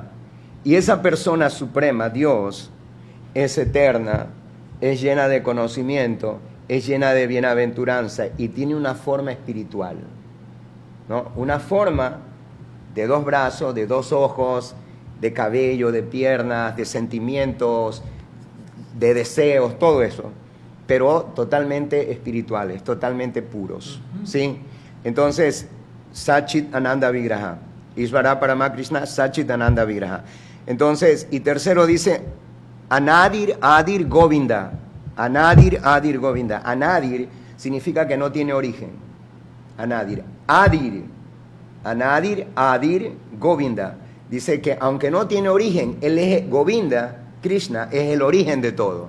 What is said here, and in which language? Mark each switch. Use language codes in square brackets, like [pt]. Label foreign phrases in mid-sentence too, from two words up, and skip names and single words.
[es] Y esa persona suprema, Dios, es eterna, es llena de conocimiento, es llena de bienaventuranza y tiene una forma espiritual, ¿no? Una forma de 2 brazos, de 2 ojos, de cabello, de piernas, de sentimientos, de deseos, todo eso, pero totalmente espirituales, totalmente puros, ¿sí? Entonces, [sa] Sachit Ananda Vigraha, Isvara Parama Krishna, Sachit Ananda Vigraha. [es] Entonces, y tercero dice, [sa] Anadir Adir Govinda. Anadir, Adir, Govinda. [es] Anadir significa que no tiene origen. [sa] Anadir. Anadir, Adir, Govinda. [es] Dice que aunque no tiene origen, él es Govinda, Krishna, es el origen de todo.